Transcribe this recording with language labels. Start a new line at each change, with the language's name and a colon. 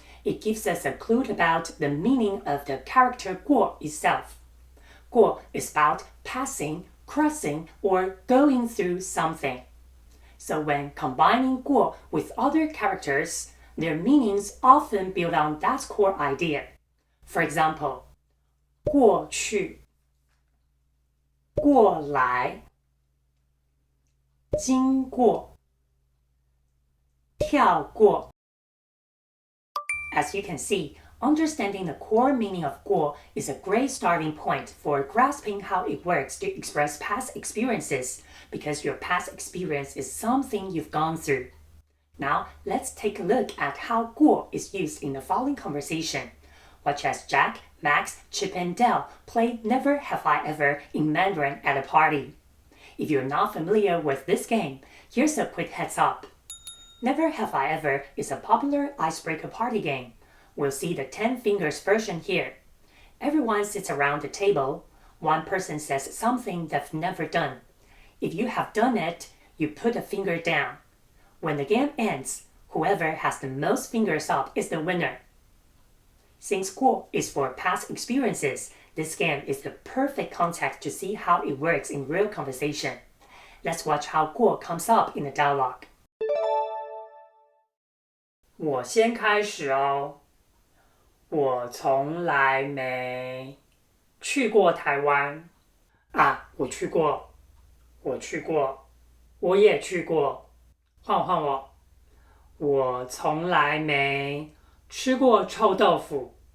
English: It gives us a clue about the meaning of the character 过 itself. 过 is about passing, crossing, or going through something. So when combining 过 with other characters, their meanings often build on that core idea. For example,
Chinese: 过去、过来、经过、跳过。
English: As you can see, understanding the core meaning of 过 is a great starting point for grasping how it works to express past experiences, because your past experience is something you've gone through. Now, let's take a look at how 过 is used in the following conversation. Watch as Jack, Max, Chip, and Dale play Never Have I Ever in Mandarin at a party. If you're not familiar with this game, here's a quick heads up. Never Have I Ever is a popular icebreaker party game. We'll see the 10 fingers version here. Everyone sits around the table. One person says something they've never done. If you have done it, you put a finger down. When the game ends, whoever has the most fingers up is the winner. Since 过 is for past experiences, this game is the perfect context to see how it works in real conversation. Let's watch how 过 comes up in the dialogue.
Chinese: 我先开始哦。我从来没去过台湾啊，我去过，我也去过，换我。我从来没吃过臭豆腐。